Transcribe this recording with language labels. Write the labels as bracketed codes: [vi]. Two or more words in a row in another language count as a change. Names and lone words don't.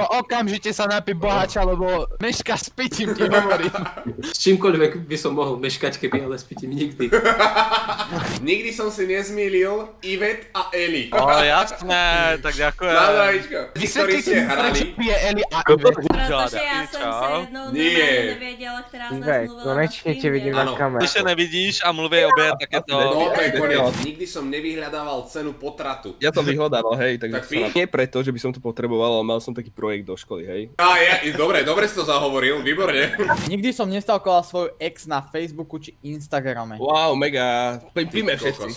[sk] Okamžite sa napí boháča, lebo meška s pitím, ti hovorím. S čímkoľvek by som mohol meškať, keby ale s pitím nikdy. Nikdy som si nezmýlil Ivet a Eli. O, jasné, tak ďakujem. Na zdravičko. Tí, ktorí Vysvetlite ste mi, prečo hrali... pije Eli a Ivet. [cs] Protože já jsem se jednou normálně nevěděla, která z nás mluvila [sk] konečne ti vidím na kameru. [cs] Když se nevidíš a mluví obě, tak je to... [sk] No to je koniec. Nikdy som nevyhľadával cenu potratu. Ja som vyhľadával, hej, takže Tak to sa nie preto, že by som to potreboval, ale mal som taký projekt do školy, hej. Dobre si to zahovoril, výborne. Nikdy som nestalkoval svoju ex na Facebooku či Instagrame. Wow, mega, píme všetci.